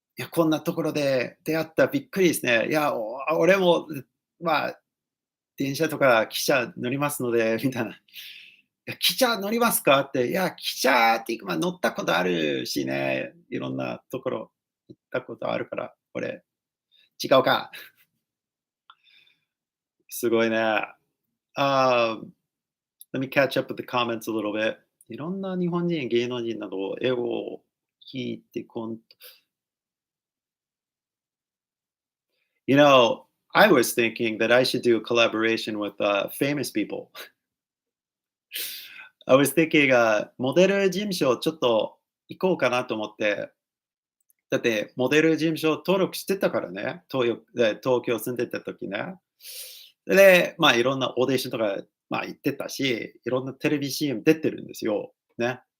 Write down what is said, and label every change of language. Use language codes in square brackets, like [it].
[ja] こんなところで出会ったびっくりですね。俺も、まあ、電車とか汽車乗りますので、みたいな。汽車乗りますか？って、汽車っていうか、乗ったことあるしね、いろんなところ行ったことあるから、これ、違うか。すごいね。 [en] Let me catch up with the comments a little bit. [ja] いろんな日本人、芸能人など英語を聞いて [en] You know, I was thinking that I should do a collaboration with famous people. I was thinking [ja] モデル事務所ちょっと行こうかなと思って、だってモデル事務所登録してたからね、東京住んでた時ね。で、いろんなオーディションとか、行ってたし、いろんなテレビ CM 出てるんですよ。ね。